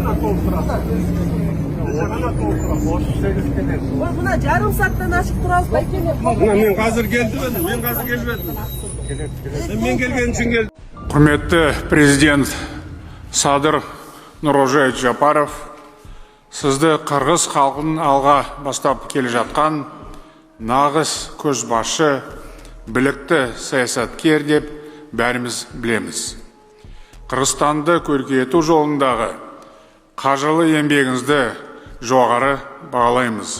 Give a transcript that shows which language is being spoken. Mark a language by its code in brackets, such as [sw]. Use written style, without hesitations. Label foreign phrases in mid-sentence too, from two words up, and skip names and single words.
[ky] Мына жарым сааттан ашып турабыз байкене. Мен азыр келдим, мен келген үчүн келдим. [kk] Құрметті президент Садыр Нұрожаевич Жапаров, сізді қырғыз халқын алға бастап келе жатқан нағыз көшбасшы, білікті саясаткер деп бәріміз білеміз. Қырғызстанды көркейту жолындағы қажырлы еңбегіңізді жоғары бағалаймыз.